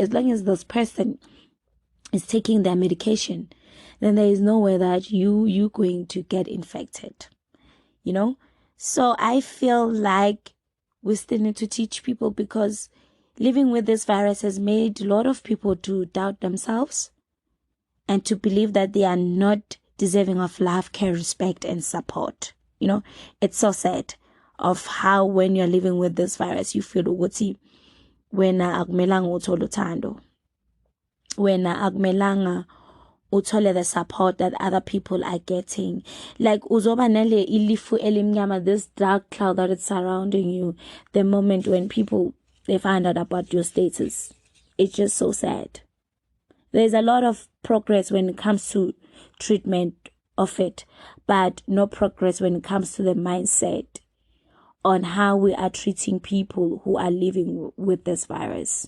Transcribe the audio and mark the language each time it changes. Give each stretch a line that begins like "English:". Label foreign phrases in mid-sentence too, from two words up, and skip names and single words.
English: As long as this person is taking their medication, then there is no way that you're going to get infected, So I feel like we still need to teach people, because living with this virus has made a lot of people to doubt themselves and to believe that they are not deserving of love, care, respect, and support. It's so sad of how when you're living with this virus, you feel
Zulu: ukuthi wena akumelanga uthole uthando, wena akumelanga uthole
English: the support that other people are getting.
Zulu: Like uzoba nale ilifu elimnyama,
English: this dark cloud that is surrounding you the moment when people they find out about your status. It's just so sad. There's a lot of progress when it comes to treatment of it, but no progress when it comes to the mindset on how we are treating people who are living with this virus.